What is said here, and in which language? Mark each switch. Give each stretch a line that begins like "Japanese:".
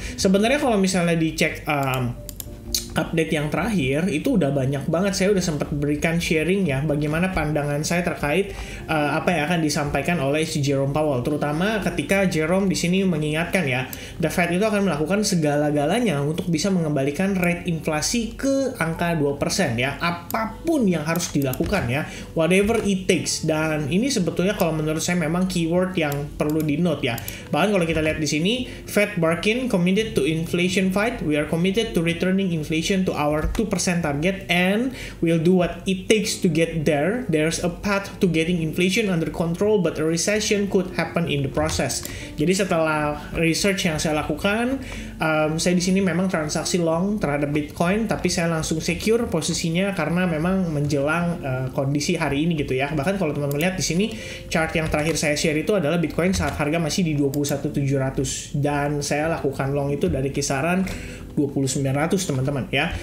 Indonesian: Sebenarnya kalau misalnya dicek update yang terakhir itu udah banyak banget, saya udah sempat berikan sharing ya bagaimana pandangan saya terkait apa yang akan disampaikan oleh si Jerome Powell, terutama ketika Jerome di sini mengingatkan ya the Fed itu akan melakukan segala-galanya untuk bisa mengembalikan rate inflasi ke angka 2% ya, apapun yang harus dilakukan ya,
English: whatever it takes.
Indonesian: Dan ini sebetulnya kalau menurut saya memang keyword yang perlu di note ya. Bahkan kalau kita lihat di sini,
English: Fed bargain committed to inflation fight, we are committed to returning inflation to our 2% target and we'll do what it takes to get there. There's a path to getting inflation under control but a recession could happen in the process.
Indonesian: Jadi setelah research yang saya lakukan, saya di sini memang transaksi long terhadap Bitcoin, tapi saya langsung secure posisinya karena memang menjelang kondisi hari ini gitu ya. Bahkan kalau teman-teman lihat di sini chart yang terakhir saya share itu adalah Bitcoin saat harga masih di 21.700 dan saya lakukan long itu dari kisaran 2.900 teman-teman ya.